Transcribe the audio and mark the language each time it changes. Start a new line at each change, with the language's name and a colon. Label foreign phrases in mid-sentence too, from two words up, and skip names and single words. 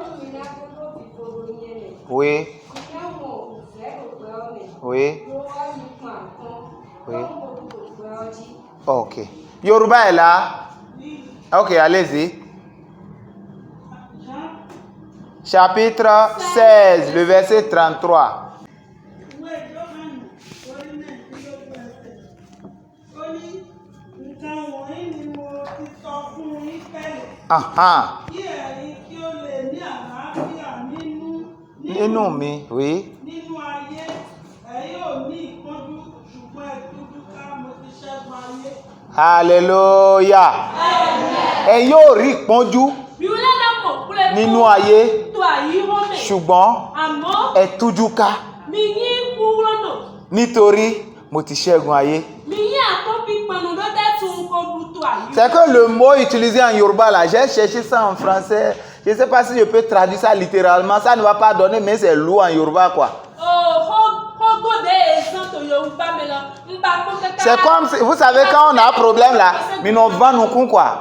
French: Oui. Oui. Oui. Ok. Yoruba est là. Ok, allez-y. Chapitre 16, le verset 33.
Yoruba: Nínú mi,
French: oui. Alléluia.
Yoruba: Ẹ yóò rí ìpọ́njú nínú ayé, ṣùgbọ́n ẹ tújú ká nítorí mo ti ṣẹ́gun ayé.
French: C'est que le mot utilisé en Yoruba là, j'ai cherché ça en français. Je ne sais pas si je peux traduire ça littéralement. Ça ne va pas donner, mais c'est lourd en Yoruba quoi. C'est comme, vous savez, quand on a un problème là, mais on va nous quoi.